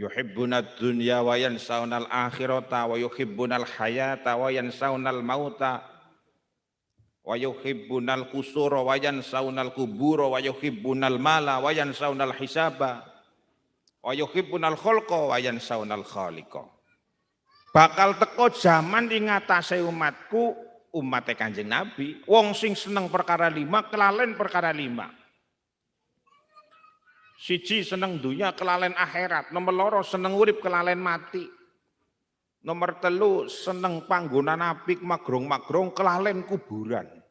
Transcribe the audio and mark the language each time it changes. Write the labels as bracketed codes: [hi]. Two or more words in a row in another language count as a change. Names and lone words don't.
[ar] يحبون الدنيا وينسون الآخرة ويحبون الحياة وينسون الموت ويحبون القصور وينسون القبور ويحبون المال وينسون الحساب ويحبون الخلق وينسون الخالق. [jv] Bakal teko zaman ing ngatasé umatku, umat Kanjeng Nabi, wong sing seneng perkara 5 kelalen perkara 5. Siji seneng dunya kelalen akhirat, nomor loro seneng urip kelalen mati. Nomor telu seneng panggonan apik magrong-magrong kelalen kuburan.